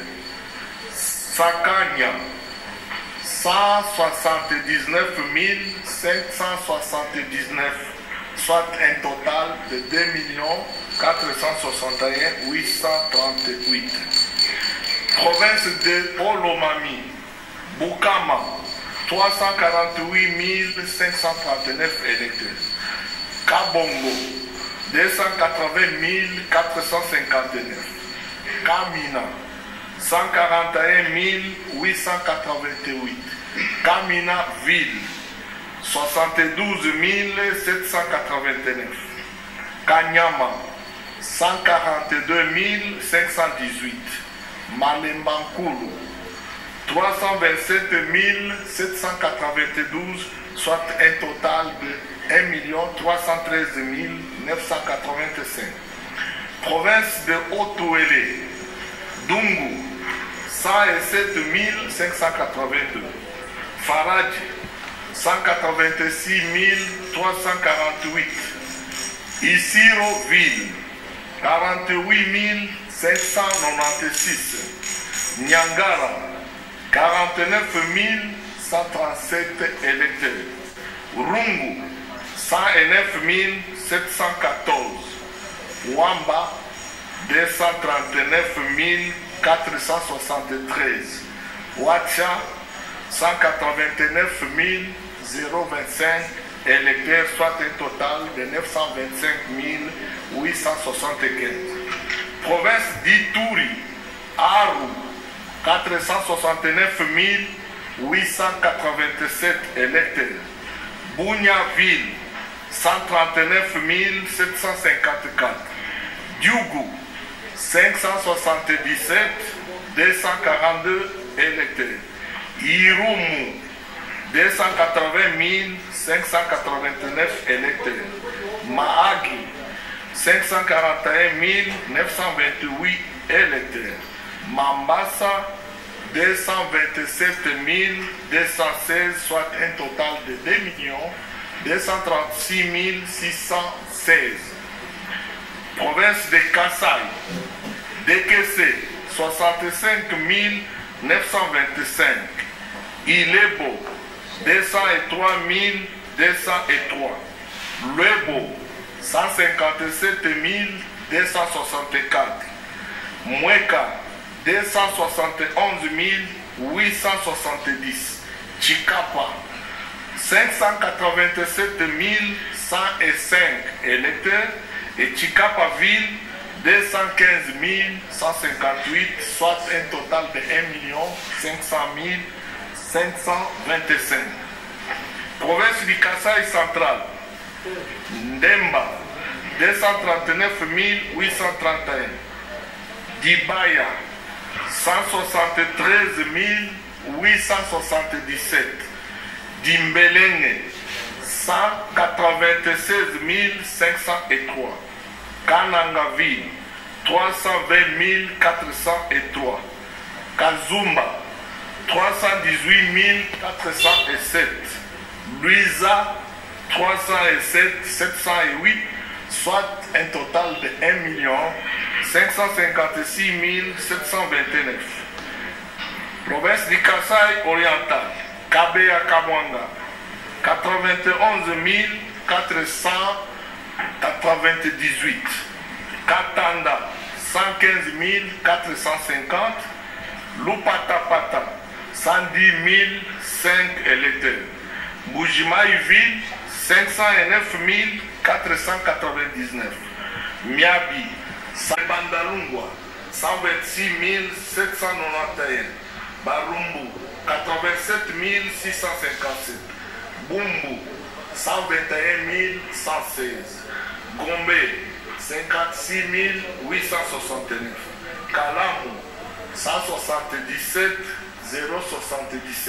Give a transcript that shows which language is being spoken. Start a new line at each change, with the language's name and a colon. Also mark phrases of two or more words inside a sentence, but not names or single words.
French: Sakanya, 179 579, soit un total de 2 461 838. Province de Olomami, Bukama, 348 539 électeurs. Kabongo, 280 459. Kamina, 141 888. Kamina Ville, 72 789. Kanyama, 142 518. Malembankulu, 327 792, soit un total de 1 313 985. Province de Haut-Ouélé, Dungu, 107 582. Faradji, 186 348. Isiro Ville, 48 596. Nyangara, 49 137 électeurs. Rungu, 109 714. Wamba, 239 473. Ouacha, 189 025 électeurs, soit un total de 925 875. Province d'Ituri, Aru, 469 887 électeurs. Bunia-Ville, 139 754. Diougou, 577 242 électeurs. Irumu, 280 589 électeurs. Mahagi, 541 928 électeurs. Mambasa, 227 216, soit un total de 2 236 616. Province de Kassai, décaissé 65 925. Ilebo, 203 203. Lebo, 157 264. Mweka, 271 870. Chikapa, 587 105 électeurs. Et Chikapa-Ville, 215 158, soit un total de 1 500 525. Province du Kassai central, Ndemba, 239 831. Dibaya, 173 877. Dimbelenge, 196 503. Kanangaville, 320 403. Kazumba, 318 407. Luisa, 307 708, soit un total de 1 556 729. Province du Kassai oriental, Kabea Kamwanga, 91 498. Katanda, 115 450. Lupatapata, 110 005 électeurs. Bujimaï-Ville, 509 499. Miabi, Bandalungwa, 126 791. Barumbu, 87 657. Bumbu, 121 116. Gombe, 56 869. Kalamu, 177 077.